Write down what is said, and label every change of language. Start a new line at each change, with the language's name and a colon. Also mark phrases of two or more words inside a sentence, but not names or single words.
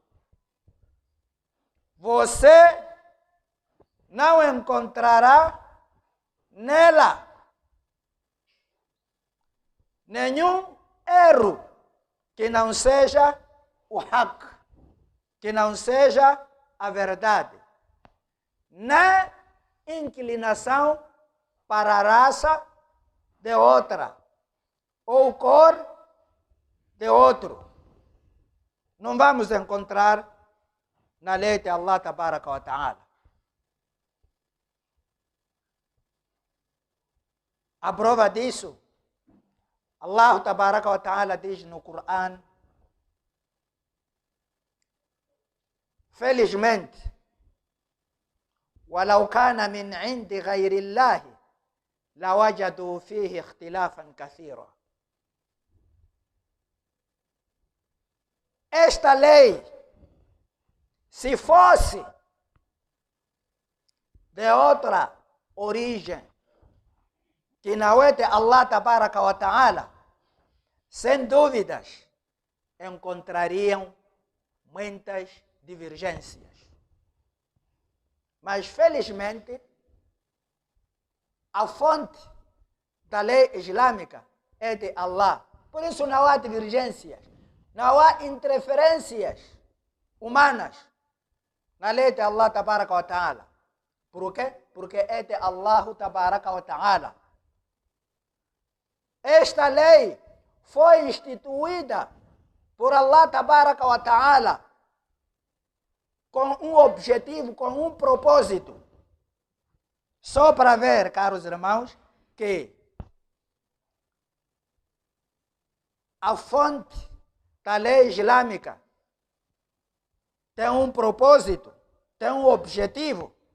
Portuguese: Você não encontrará nela nenhum erro que não seja o haq, que não seja a verdade, nem inclinação para a raça de outra ou cor de outro. Não vamos encontrar na lei de
Arabic: الله تبارك وتعالى.
Portuguese: A prova disso,
Arabic: الله تبارك وتعالى
Portuguese: diz no Coran: felizmente,
Arabic: ولو كان من عند غير الله لوجدوا فيه اختلافا كثيرا.
Portuguese: Esta lei, se fosse de outra origem, que não é de
Arabic: الله تبارك وتعالى,
Portuguese: sem dúvidas, encontrariam muitas divergências. Mas, felizmente, a fonte da lei islâmica é de Allah. Por isso não há divergências, não há interferências humanas na lei de
Arabic: الله تبارك وتعالى.
Portuguese: Por quê? Porque é de
Arabic: الله تبارك وتعالى.
Portuguese: Esta lei foi instituída por
Arabic: الله تبارك وتعالى
Portuguese: com um objetivo, com um propósito. Só para ver, caros irmãos, que a fonte da lei islâmica tem um propósito, tem um objetivo.